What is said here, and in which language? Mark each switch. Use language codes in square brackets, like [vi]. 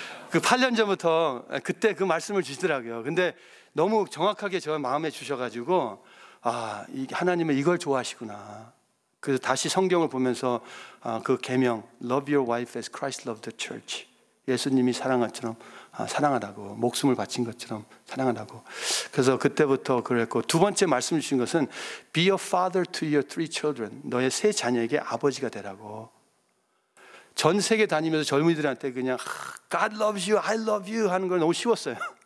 [ko] 그 8년 전부터 그때 그 말씀을 주시더라고요. 근데 너무 정확하게 저 마음에 주셔가지고 하나님은 이걸 좋아하시구나. 그래서 다시 성경을 보면서 그 계명 [en] Love your wife as Christ loved the church. [ko] 예수님이 사랑한 것처럼 사랑하라고, 목숨을 바친 것처럼 사랑하라고. 그래서 그때부터 그랬고 두 번째 말씀 주신 것은 [en] Be a father to your 3 children. [ko] 너의 3 자녀에게 아버지가 되라고. 전 세계 다니면서 젊은이들한테 그냥 [en] God loves you, I love you [ko] 하는 건 너무 쉬웠어요.